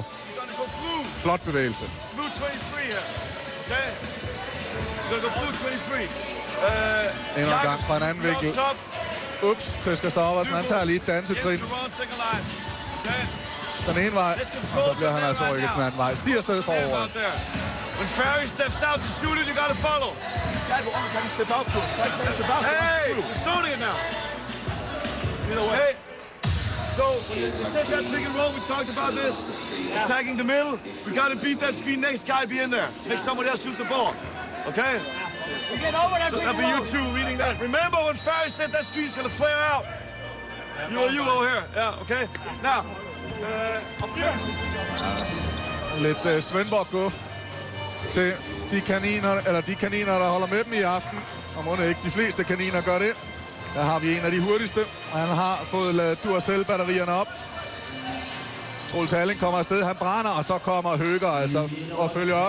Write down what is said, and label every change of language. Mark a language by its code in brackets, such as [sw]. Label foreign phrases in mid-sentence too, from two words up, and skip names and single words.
[da] Flot bevægelse. Endnu en gang fra en anden vinkel. Ups, Chris Christoffersen, han tager lige et dansetrin. Den ene vej, og så bliver han altså rykket den anden vej. Stiger afsted forover. [en] When Ferry steps out to shoot it, you gotta follow. Hey, we're shooting it now. Hey, so set that pick and roll. We talked about this. Attacking the middle. We gotta beat that screen. Next guy be in there. Make somebody else shoot the ball. Okay? So that'll be you two reading that. Remember when Ferry said that screen's gonna flare out? You over here. Yeah, okay? Now, offensive. [da] Lidt Svendborg-guf til de kaniner, der holder med dem i aften. Og må ikke de fleste kaniner gør det. Der har vi en af de hurtigste, og han har fået lavet Duracell-batterierne op. Troels Halling kommer afsted, han brænder, og så kommer Høger altså og følger op.